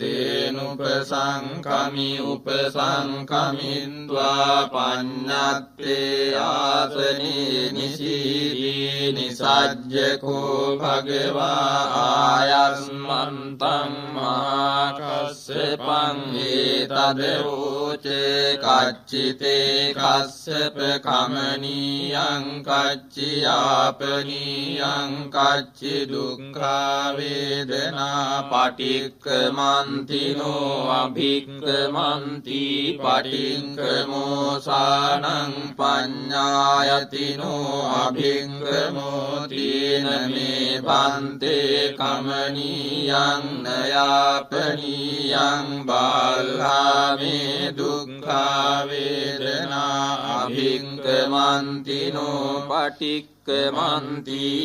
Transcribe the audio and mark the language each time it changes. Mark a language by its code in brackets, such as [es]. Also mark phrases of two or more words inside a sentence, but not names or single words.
[pi] තේනුපසංකමි උපසංකමින්ද්වා පඤ්ඤත්තේ ආසනේ නිසීදී නිසජ්ජකෝ භගවා ආයස්මන්තං මහා කස්සපං ඒතදෝචේ කච්චිතේ කස්සප කමනීයං කච්චියාපනීයං කච්චි දුක්ඛා වේදනා පටික්ඛමන්තිනෝ අභික්ඛමන්ති පටික්ඛමෝසානං පඤ්ඤායතිනෝ අභික්ඛමෝතින මේ පන්තේ කමනීයං නයාපනීයං බාල්හාමේ දුක්ඛා වේදනා අභික්ඛමන්තිනෝ පටික්ඛමන්ති